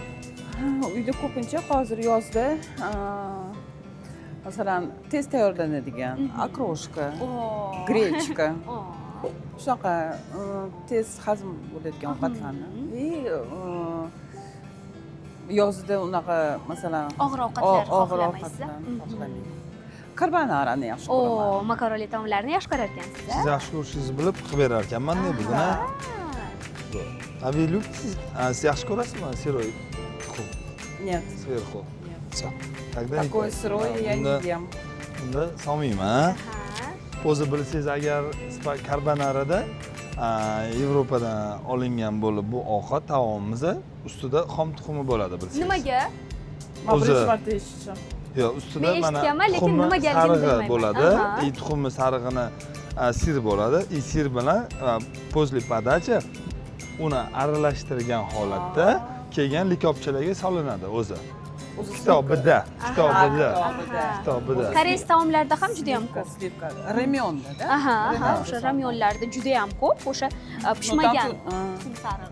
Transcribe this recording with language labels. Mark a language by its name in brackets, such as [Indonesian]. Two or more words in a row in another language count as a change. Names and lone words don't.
[Uzbek] Uyda ko'pincha hozir yozda masalan tez tayyorlanadigan okroshka, grechka, shunaqa tez hazm bo'ladigan ovqatlarni yozda unaqa masalan og'ir ovqatlar xohlamaysiz. Karbonarani yaxshi ko'raman. Makaroni taomlarini yaxshi ko'rar ekansiz. Siz yaxshi ko'rishingizni bilib qilib berar ekanman-da bugun. [Russian] Вы любите? [Uzbek] Siz yaxshi ko'rasizmi сырой tuxum? [Russian] Нет. Сверху. Все. Тогда Такой сырой я не ем. [Uzbek] Unda solmayman. O'zi bilsangiz agar karbonarada Yevropadan olingan bo'lib bu ovqat taomimizni ustida xom tuxumi bo'ladi bilsangiz. Nimaga? Birinchi marta eshitdim. Yo'q, ustida mana lekin nimaga sarig'i bo'ladi. Tuxumni sarig'ini sir bo'ladi. Sir bilan [Russian] после подачи [Uzbek] uni aralashtirgan holatda kelgan likopchalarga solinadi o'zi. Kitobida. Koreys taomlarida ham juda ham ko'p. Ramyonda-da. O'sha ramyonlarda juda ham ko'p, o'sha pishmagan tuxum sarig'i.